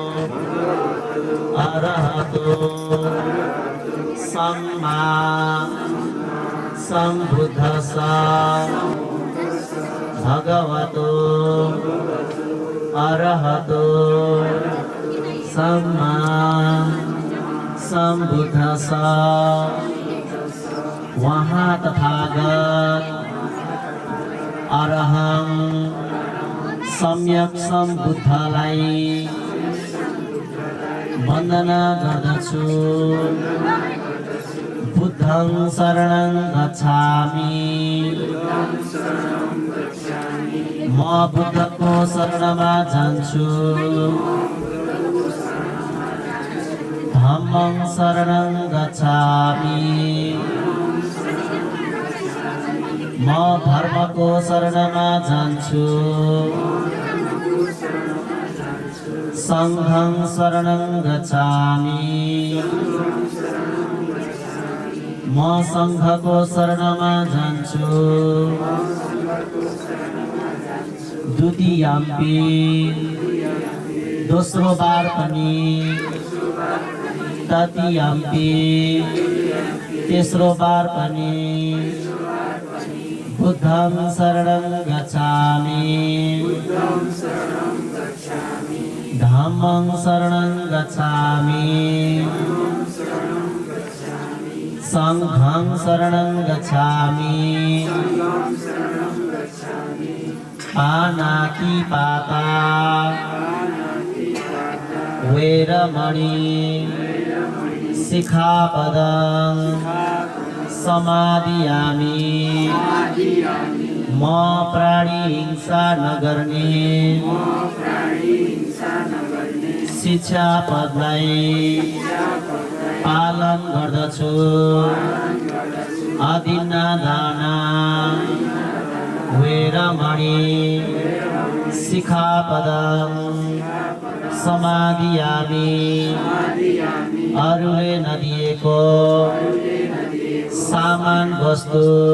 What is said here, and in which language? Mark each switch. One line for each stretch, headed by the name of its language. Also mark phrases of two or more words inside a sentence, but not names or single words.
Pali: अरहतो सम्मा सम्बुद्धस्स भगवतो अरहतो सम्मा सम्बुद्धस्स
Nepali: वहाँ तथागत अरहं सम्यक सम्बुद्धलाई वन्दना गर्दछु
Pali: बुद्धं शरणं गच्छामि
Nepali: म बुद्धको शरणमा जान्छु
Pali: धम्मं शरणं गच्छामि
Nepali: म धर्मको शरणमा जान्छु
Pali: सङ्घं शरणं गच्छामि
Nepali: म सङ्घको शरणमा जान्छु द्वितीयाम्पि दोस्रो बार पनि
Pali: तृतीयाम्पि
Nepali: तेस्रो बार पनि
Pali: बुद्धं शरणं गच्छामि धम्मं शरणं गच्छामि सङ्घं शरणं गच्छामि पानातिपाता वैरमणि सिक्खापदं समादियामि
Nepali: म प्राणिहिंसा नगर्ने शिक्षापदलाई पालन गर्दछु
Pali: अदिन्नादाना वैरमणि सिक्खापदं समादियामि
Nepali: अरूले नदिएको सामान वस्तु